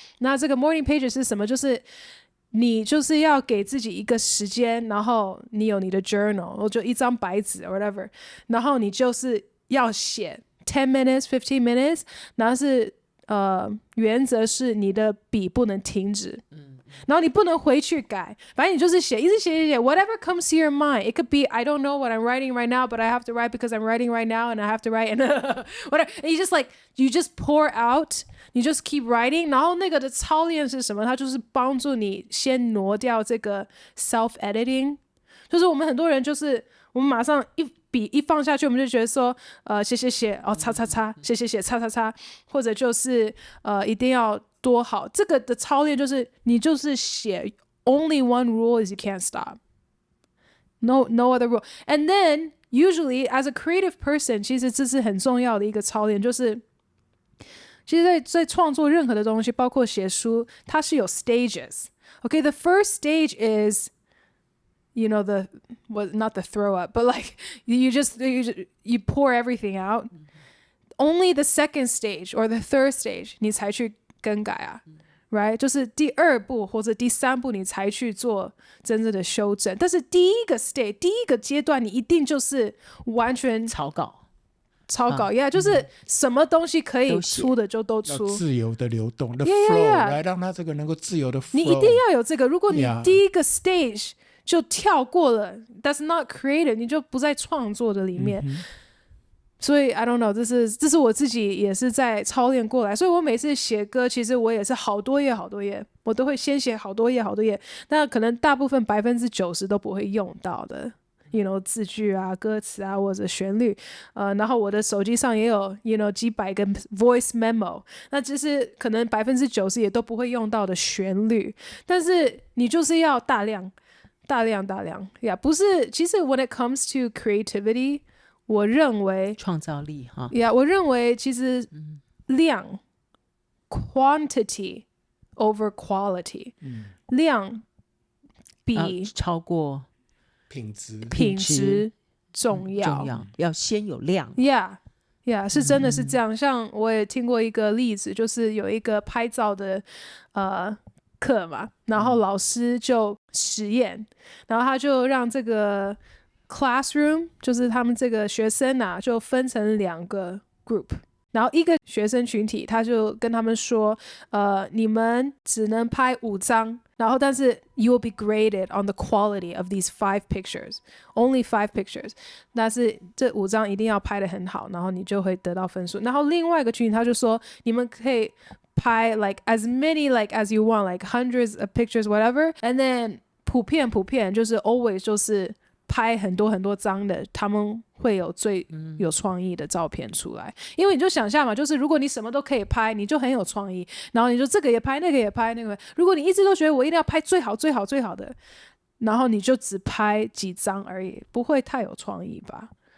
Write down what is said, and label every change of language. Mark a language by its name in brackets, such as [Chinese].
[Chinese] 那这个 morning pages 是什么？就是你就是要给自己一个时间，然后你有你的 journal 就一张白纸 or whatever， 然后你就是要写 [English] 10 minutes 15 minutes， [Chinese] 然后是原则是你的笔不能停止，然后你不能回去改，反正你就是写，一直写 [English] whatever comes to your mind. It could be I don't know what I'm writing right now, but I have to write because I'm writing right now and I have to write and whatever. And you just pour out, you just keep writing. [Chinese] 然后那个的操练是什么？它就是帮助你先挪掉这个 self editing。就是我们很多人就是我们马上笔一放下去，我们就觉得说写擦擦擦，写擦擦擦，或者就是一定要多好。这个的操练就是你就是写 [English] only one rule is you can't stop, no other rule. And then usually as a creative person， [Chinese] 其实这是很重要的一个操练，就是其实在创作任何的东西，包括写书，它是有 stages. [English] Okay, the first stage is you know not the throw up, but like you pour everything out. Only the second stage or the third stage [Chinese] 你才去更改 [English] right？ [Chinese] 就是第2步或者第3步你才去做真正的修正，但是第一个 stage 第一个阶段你一定就是完全草稿就是什么东西可以出的就都出，自由的流动的 flow 来让它这个能够自由的 flow。你一定要有这个，如果你第一个 stage就跳过了 [English] that's not creative， [Chinese] 你就不在创作的里面。所以 [English] I don't know， [Chinese] 这是我自己也是在操练过来，所以我每次写歌其实我也是好多页我都会先写好多页，但可能大部分90%都不会用到的you know 字句歌词或者旋律然后我的手机上也有you know 几百个 voice memo， 那就是可能90%也都不会用到的旋律，但是你就是要大量 [English] 大量，yeah， [Chinese] 不是，其实 [English] when it comes to creativity， [Chinese] 我认为创造力哈，yeah， 我认为其实量 [English] quantity over quality， [Chinese] 量比超过品质重要，要先有量。 Yeah，是真的是这样。像我也听过一个例子，就是有一个拍照的课嘛，然后老师就实验，然后他就让这个 classroom， 就是他们这个学生啊，就分成2个 group。然后一个学生群体，他就跟他们说，你们只能拍5张，然后但是 [English] you will be graded on the quality of these 5 pictures, [Chinese] only 5 pictures。但是这5张一定要拍得很好，然后你就会得到分数。然后另外一个群体他就说，你们可以拍 [English] like as many like as you want, like hundreds of pictures, whatever. And then [Chinese] 普遍就是 always 就是拍很多张的，他们会有最有创意的照片出来。因为你就想象嘛，就是如果你什么都可以拍，你就很有创意，然后你就这个也拍，那个也拍，那个。如果你一直都觉得我一定要拍最好的，然后你就只拍几张而已，不会太有创意吧？